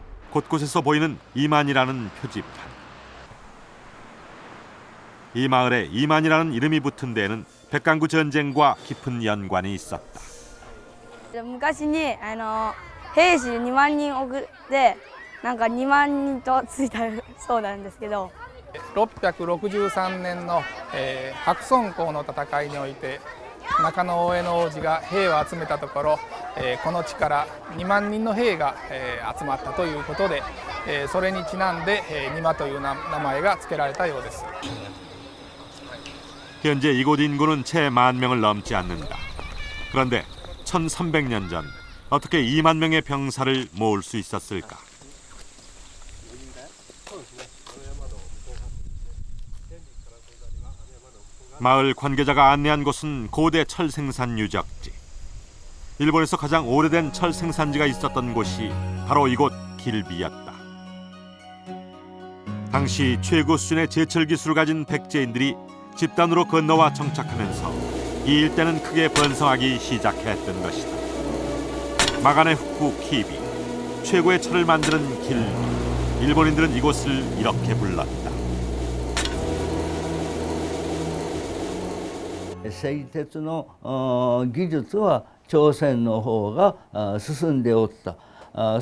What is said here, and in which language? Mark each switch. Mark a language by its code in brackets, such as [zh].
[ko] 곳곳에서 보이는 이만이라는 표지판. 이 마을에 이만이라는 이름이 붙은 데에는 백강구 전쟁과 깊은 연관이 있었다. [ja] 昔に兵士2万人送ってなんか2万人とついたそうなんですけど 663年の、白村江の戦いにおいて中野大江の王子が兵を集めたところ、この地から2万人の兵が、集まったということで、それにちなんで、ニマという名前が付けられたようです。 [ko] 현재 이곳 인구는 채 10,000명을 넘지 않는다. 그런데 1300년 전 어떻게 2만 명의 병사를 모을 수 있었을까? 마을 관계자가 안내한 곳은 고대 철 생산 유적지. 일본에서 가장 오래된 철 생산지가 있었던 곳이 바로 이곳 길비였다. 당시 최고 수준의 제철 기술을 가진 백제인들이 집단으로 건너와 정착하면서 이 일대는 크게 번성하기 시작했던 것이다. 마간의 흑구 키비, 최고의 철을 만드는 길비. 일본인들은 이곳을 이렇게 불렀다. [ja] 製鉄の技術は朝鮮の方が進んでおった。